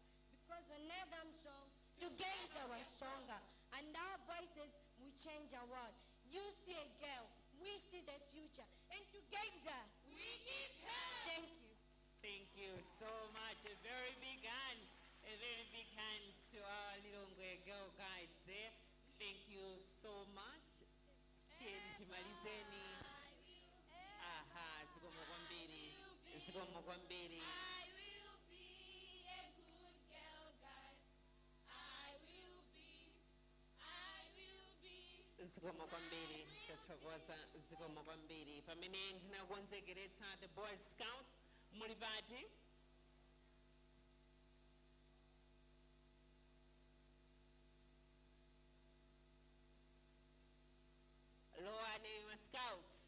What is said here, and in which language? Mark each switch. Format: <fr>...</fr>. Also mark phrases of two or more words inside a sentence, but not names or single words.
<en>Because whenever I'm strong, together we're stronger, and our voices will change our world. You see a girl, we see the future, and together we give her. Thank you. Thank you so much. A very big hand to our Lilongwe girl guides there. Thank you so much.</en> <ny>Timalizeni. Aha, zikomo kwambiri. Zikomo kwambiri.</ny> <en>I will be a good girl guide. I will be.</en> <ny>Zikomo kwambiri. Tathokoza zikomo kwambiri. Pamene ndinakonzekeretsa the Boy Scout muli pati. Lowane ma Scouts.</ny>